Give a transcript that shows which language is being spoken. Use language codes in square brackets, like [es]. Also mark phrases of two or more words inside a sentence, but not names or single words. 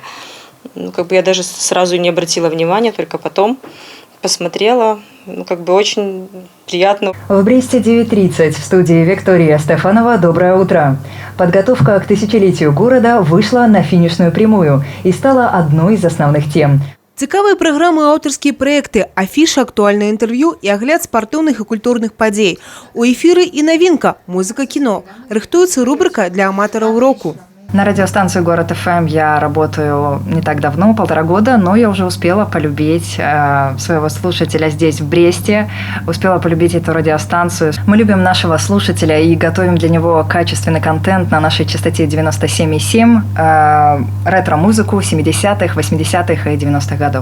[ru] Я даже сразу не обратила внимания, только потом посмотрела. Очень приятно. В Бресте 9:30 в студии Виктория Стефанова. Доброе утро. Подготовка к тысячелетию города вышла на финишную прямую и стала одной из основных тем. [be] Цікавыя праграмы, аўтарскія праекты, афіша, актуальнае інтэрв'ю і агляд спартыўных і культурных падзей. У эфіры і навінка музыка кіно. Рыхтуецца рубрика для аматараў року. [ru] На радиостанции «Город ФМ» я работаю не так давно, 1,5 года, но я уже успела полюбить своего слушателя здесь, в Бресте, успела полюбить эту радиостанцию. Мы любим нашего слушателя и готовим для него качественный контент на нашей частоте 97,7, ретро-музыку 70-х, 80-х и 90-х годов.